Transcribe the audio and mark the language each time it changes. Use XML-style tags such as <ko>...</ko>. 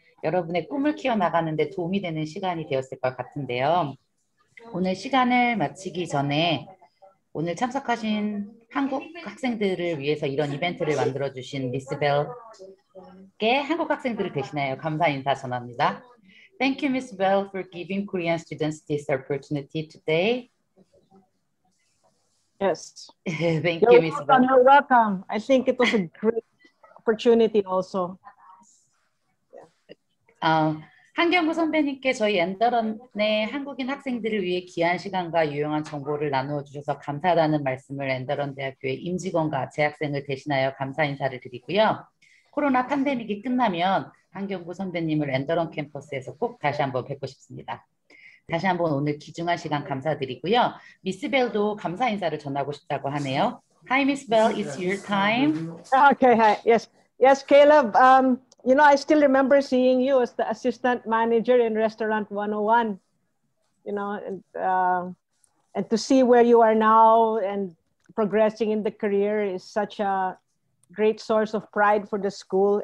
<ko>여러분의 꿈을 키워나가는 데 도움이 되는 시간이 되었을 것 같은데요. 오늘 시간을 마치기 전에 오늘 참석하신 한국 학생들을 위해서 이런 이벤트를 만들어주신 미스 벨께 한국 학생들을 대신하여 감사 인사 전합니다.</ko> <en>Thank you, Miss Bell, for giving Korean students this opportunity today. Yes. Thank you, Miss Bell. You're welcome. I think it was a great opportunity also.</en> <ko>한경구 선배님께 저희 엔더런의 한국인 학생들을 위해 귀한 시간과 유용한 정보를 나누어 주셔서 감사하다는 말씀을 엔더런 대학교의 임직원과 재학생을 대신하여 감사 인사를 드리고요. 코로나 팬데믹이 끝나면 한경구 선배님을 엔더런 캠퍼스에서 꼭 다시 한번 뵙고 싶습니다. 다시 한번 오늘 귀중한 시간 감사드리고요. 미스 벨도 감사 인사를 전하고 싶다고 하네요.</ko> <en>Hi, Miss Bell, it's your time. Okay, hi. Yes, yes, Caleb. You know, I still remember seeing you as the assistant manager in Restaurant 101. You know, and to see where you are now and progressing in the career is such a great source of pride for the school.</en>